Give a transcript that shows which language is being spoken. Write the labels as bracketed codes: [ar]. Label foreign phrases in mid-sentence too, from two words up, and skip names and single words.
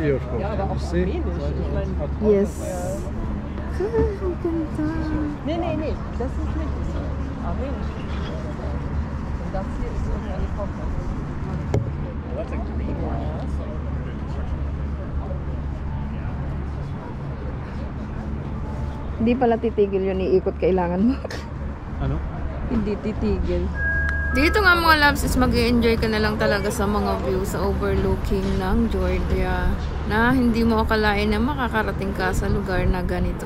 [en] Hier, see? Yes. [de] Nee, das ist nicht Armenisch. Und das hier ist eine Koffer. [tl] Hindi pala titigil yun, iikot kailangan mo. Ano? Hindi titigil. Dito nga mga loves is mag-i-enjoy ka na lang talaga sa mga views sa overlooking ng Georgia na hindi mo akalain na makakarating ka sa lugar na ganito.